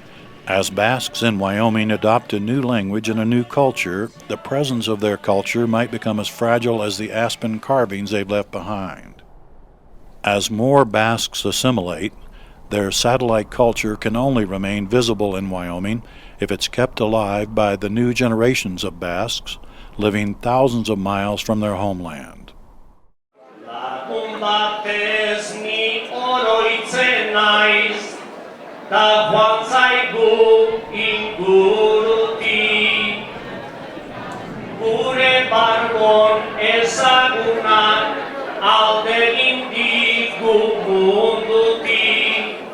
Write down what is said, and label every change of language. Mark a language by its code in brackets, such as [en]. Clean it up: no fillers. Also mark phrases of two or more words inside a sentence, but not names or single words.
[en] As Basques in Wyoming adopt a new language and a new culture, the presence of their culture might become as fragile as the aspen carvings they've left behind. As more Basques assimilate, their satellite culture can only remain visible in Wyoming if it's kept alive by the new generations of Basques living thousands of miles from their homeland. [eu] Batez ni oroitzen naiz, da joan zaigu inguruti. Gure bargon ezagunak alde indigu munduti.